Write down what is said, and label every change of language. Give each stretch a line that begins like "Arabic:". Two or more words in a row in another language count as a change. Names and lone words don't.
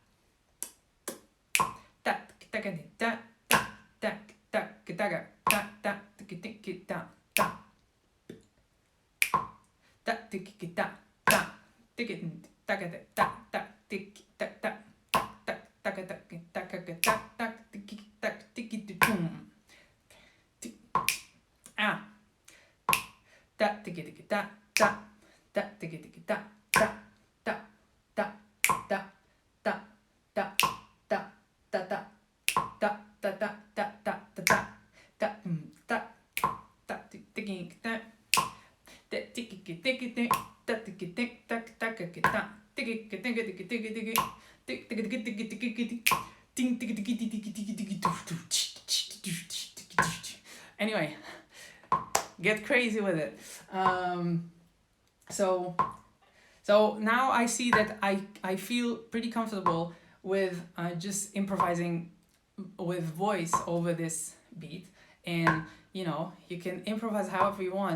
English: da da da da da da da da da da da da da tiki da da tiki da da da da tiki da da da da da da da da tiki da tiki boom ah da tiki tiki da da da tiki tiki da da da da da da da da da da da da da da da da da da da tiki da tiki tiki da tiki tik tak tak da tiki tiki tiki tiki tiki anyway, get crazy with it. So now I see that I feel pretty comfortable with just improvising with voice over this beat, and you can improvise however you want.